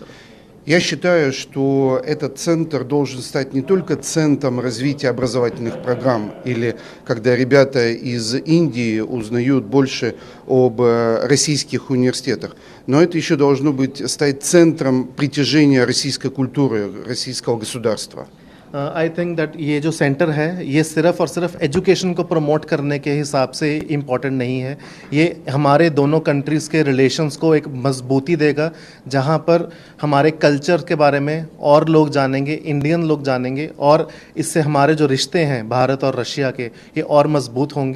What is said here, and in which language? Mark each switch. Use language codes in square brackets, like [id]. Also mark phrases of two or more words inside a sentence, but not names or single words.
[ru] Я считаю, что этот центр должен стать не только центром развития образовательных программ, или когда ребята из Индии узнают больше об российских университетах, но это еще должно стать центром притяжения российской культуры, российского गॉस्ударства. [en] I think that [hi] ये जो सेंटर है ये सिर्फ और सिर्फ एजुकेशन को प्रमोट करने के हिसाब से इम्पॉर्टेंट नहीं है, ये हमारे दोनों कंट्रीज़ के रिलेशंस को एक मजबूती देगा, जहाँ पर हमारे कल्चर के बारे में और लोग जानेंगे, इंडियन लोग जानेंगे, और इससे हमारे जो रिश्ते हैं भारत और रशिया के ये और मजबूत होंगे।